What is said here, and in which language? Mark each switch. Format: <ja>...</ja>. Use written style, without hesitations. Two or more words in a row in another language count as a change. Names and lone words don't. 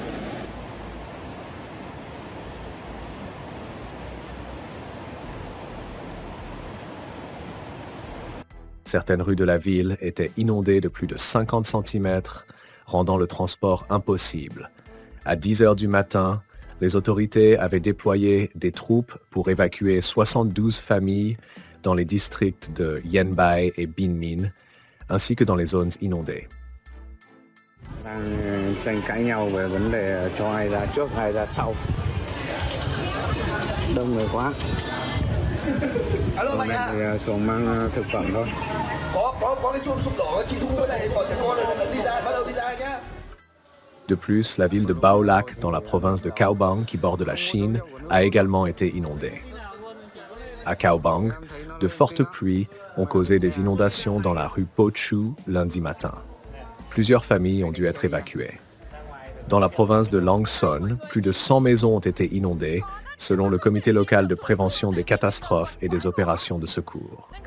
<fr>Certaines rues de la ville étaient inondées de plus de 50 cm, rendant le transport impossible. À 10 heures du matin, les autorités avaient déployé des troupes pour évacuer 72 familles dans les districts de Yen Bai et Binh Minh, ainsi que dans les zones inondées.</fr> <vi>Tranh cãi nhau về vấn đề cho ai ra trước, ai ra sau. Đông người quá. Alo mày à? Thì xuống mang thực phẩm thôi. Có cái xuồng đỏ chị Thu với này bọn trẻ con này đi ra, bắt đầu đi ra nhá.</vi> <fr>De plus, la ville de Bao Lac, dans la province de Cao Bang, qui borde la Chine, a également été inondée. À Cao Bang, de fortes pluies ont causé des inondations dans la rue Po Chu lundi matin. Plusieurs familles ont dû être évacuées. Dans la province de Lang Son, plus de 100 maisons ont été inondées, selon le comité local de prévention des catastrophes et des opérations de secours.</fr>